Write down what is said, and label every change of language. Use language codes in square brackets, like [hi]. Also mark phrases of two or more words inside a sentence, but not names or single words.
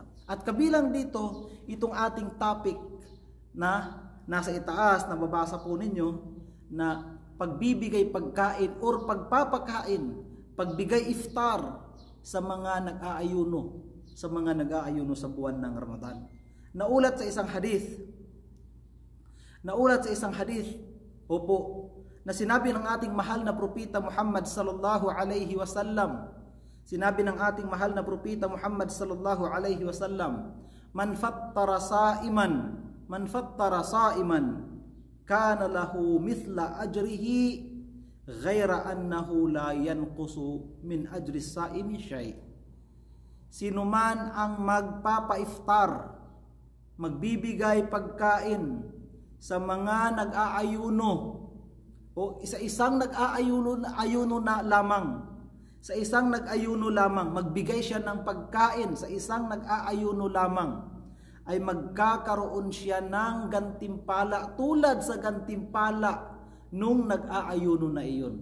[tl] At kabilang dito, itong ating topic na nasa itaas, na babasa po ninyo, na pagbibigay pagkain or pagpapakain, pagbigay iftar sa mga nag-aayuno, sa buwan ng Ramadan. Naulat sa isang hadith, opo, na sinabi ng ating mahal na propeta Muhammad [ar] صلى الله عليه وسلم. [tl] Sinabi ng ating mahal na propeta Muhammad [ar] صلى الله عليه وسلم من فطر صائما كان له مثل أجره غير أنه لا ينقص من أجر الصائم شيء'. [tl] Sino man ang magpapaiftar, magbibigay pagkain sa mga nag-aayuno o isa-isang nag-aayuno na lamang, sa isang nag-ayuno lamang, magbigay siya ng pagkain sa isang nag-aayuno lamang, ay magkakaroon siya ng gantimpala tulad sa gantimpala nung nag-aayuno na iyon.